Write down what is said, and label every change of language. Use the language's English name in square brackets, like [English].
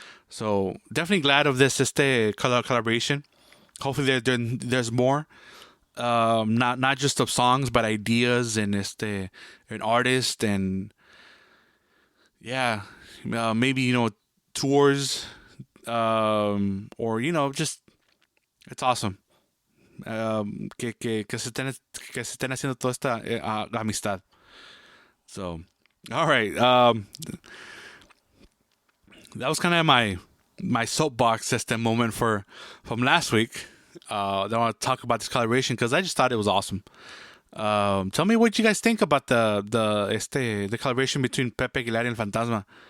[English] So definitely glad of this collaboration. Hopefully there's more. Not just of songs, but ideas and an artist, and yeah, maybe tours, or just it's awesome. [Spanish] Que se estén haciendo toda esta amistad. [English] So, all right. That was kind of my soapbox moment from last week. I want to talk about this collaboration because I just thought it was awesome. Tell me what you guys think about the collaboration between Pepe Aguilar and Fantasma.